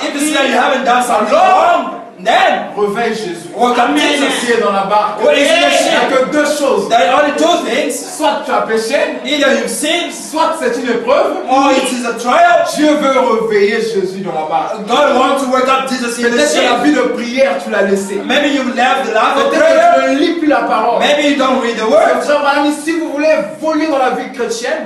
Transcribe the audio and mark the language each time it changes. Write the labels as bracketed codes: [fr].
[en] If you see that you haven't done something [fr] Alors, [en] wrong, then [fr] réveille Jésus. [en] welcome Jesus. [fr] Qui est dans la barque. [en] What is in the [fr] Il n'y a [en] ship? [fr] que deux choses. [en] There are only two things. [fr] Soit tu as péché, [en] Either you've sinned [fr] soit c'est une épreuve. [en] or it is a trial. [fr] Dieu veut réveiller Jésus dans la barque. [en] God wants to wake up Jesus in the [fr] Peut-être que la [en] ship. [fr] vie de prière, tu l'as laissée. [en] Maybe you've left the life of [fr] Peut-être [en] prayer. [fr] que tu ne lis plus la parole. [en] Maybe you don't read the word. [fr] Frère Branham, si vous voulez voler dans la vie chrétienne,